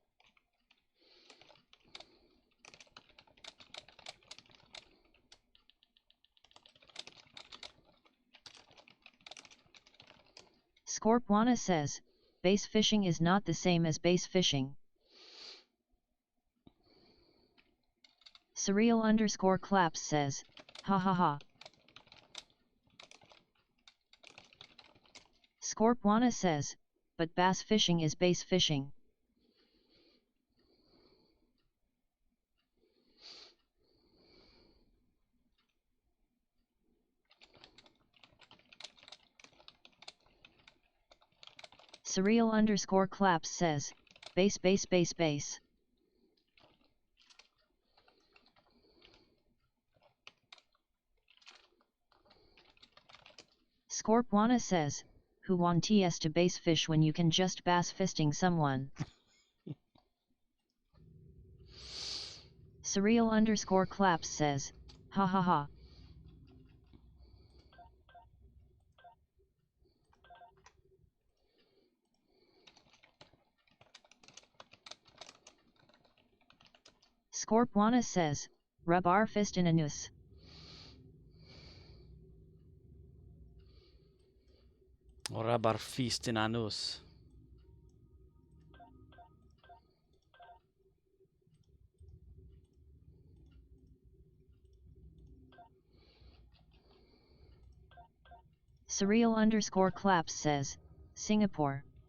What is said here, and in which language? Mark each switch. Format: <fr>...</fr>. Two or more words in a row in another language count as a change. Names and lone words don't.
<en>Scorpwana says, base fishing is not the same as base fishing. Surreal underscore claps says, ha ha ha. Scorpwana says, but bass fishing is base fishing. Surreal underscore claps says, base base base base. Scorpwana says, who want TS to base fish when you can just bass fisting someone? Surreal underscore claps says, ha ha ha. Scorpwana says, rub our fist in a noose. Rub our fist in a noose. Surreal underscore claps says, Singapore.</en>